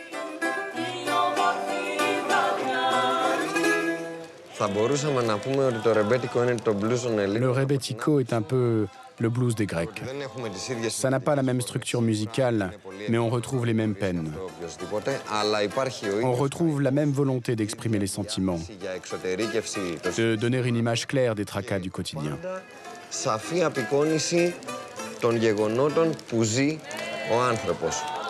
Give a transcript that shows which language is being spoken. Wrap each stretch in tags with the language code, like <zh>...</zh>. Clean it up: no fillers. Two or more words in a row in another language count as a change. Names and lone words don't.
<fr>Le rebetiko est un peu le blues des Grecs. Ça n'a pas la même structure musicale, mais on retrouve les mêmes peines. On retrouve la même volonté d'exprimer les sentiments, de donner une image claire des tracas du quotidien.</fr> <el>Σαφή απεικόνιση των γεγονότων που ζει ο άνθρωπος.</el>